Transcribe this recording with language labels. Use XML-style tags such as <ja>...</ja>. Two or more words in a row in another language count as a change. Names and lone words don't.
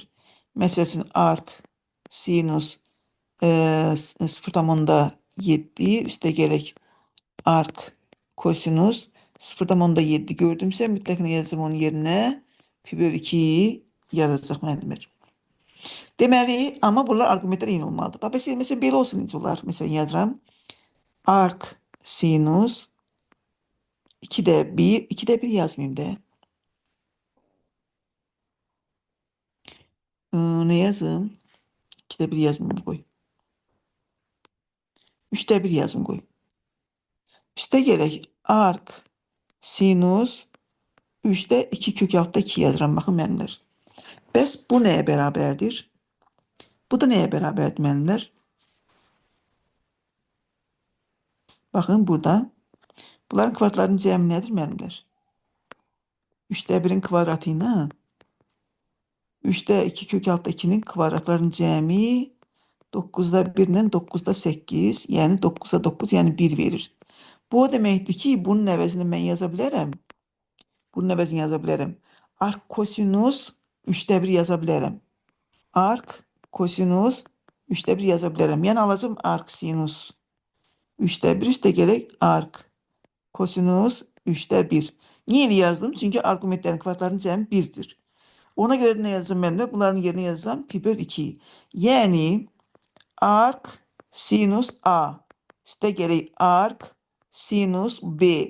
<az>Məsələn, arc sinus 0,7 üstə gələk arc kosinus 0,7 gördümsə, mütləq nə yazacağım onun yerinə? Pi böl 2 yazacaq müəllimlər. Deməli, amma bunlar argumentlər eyni olmalıdır. Bax, məsələn, belə olsun necə olar? Məsələn, yazıram. Arc sinus 2'de 1, 2'de 1 yazmayayım da.</az> <tr>Ne yazım? 2'de 1 yazmayayım koy. 3'te 1 yazım koy. Üste gerek ark sinüs 3'te 2 kök altta 2 yazıram.</tr> <az>Bakın müəllimlər. Bəs bu nəyə bərabərdir? Bu da nəyə bərabərdir müəllimlər? Bakın burada. Bunların kvadratlarının cəmi nədir müəllimlər? 3'te 1'in kvadratı ilə 3'te 2 kök altta 2'nin kvadratlarının cəmi 9'da 1 ilə 9'da 8, yəni 9'da 9, yəni 1 verir. Bu o deməkdir ki, bunun əvəzini mən yaza bilərəm. Bunun əvəzini yaza bilərəm. Ark kosinus 3'te 1 yaza bilərəm. Ark kosinus 3'te 1 yaza bilərəm. Yəni alacağım ark sinus 3'te 1 üstə gələk ark kosinus 3'te 1.</az> <tr>Niye öyle yazdım? Çünkü argümentlerin kvadratlarının cəmi 1'dir. Ona göre ne yazacağım ben de? Bunların yerine yazacağım pi bölü 2. Yani arc sinus A. Üste gerek arc sinus B.</tr>